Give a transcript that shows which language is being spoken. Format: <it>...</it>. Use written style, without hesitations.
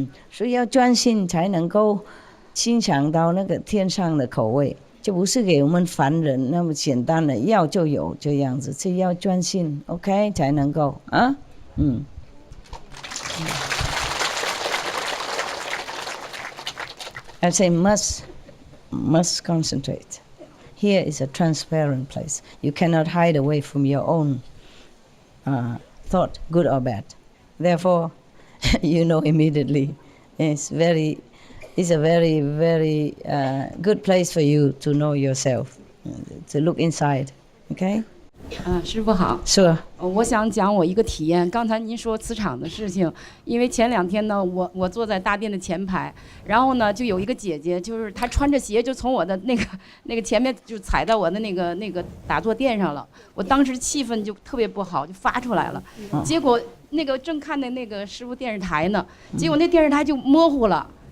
<zh>所以要专心才能够欣赏到那个天上的口味，就不是给我们凡人那么简单的要就有这样子，是要专心 ，OK 才能够啊，</zh> <en>I say must concentrate. Here is a transparent place. You cannot hide away from your own thought, good or bad. Therefore, you know immediately. It's a very, very good place for you to know yourself, to look inside. Okay?</en> <zh>师父好。是。我想讲我一个体验。刚才您说磁场的事情，因为前2天呢，我坐在大殿的前排，然后呢，就有一个姐姐，就是她穿着鞋就从我的那个前面就踩到我的那个打坐垫上了。我当时气氛就特别不好，就发出来了。结果那个正看的那个师父电视台呢，结果那电视台就模糊了。</zh>